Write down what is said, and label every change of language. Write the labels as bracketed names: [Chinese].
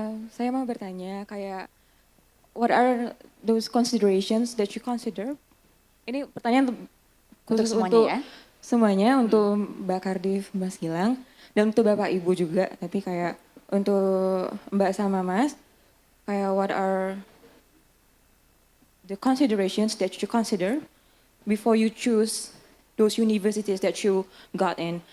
[Indonesian] Saya mau bertanya kayak, [English] what are those considerations that you consider? [Indonesian] Ini pertanyaan khusus untuk semuanya, untuk Mbak Kardif, Mas Gilang, dan untuk Bapak Ibu juga. Tapi kayak untuk Mbak sama Mas, kayak [English] what are the considerations that you consider before you choose those universities that you got in?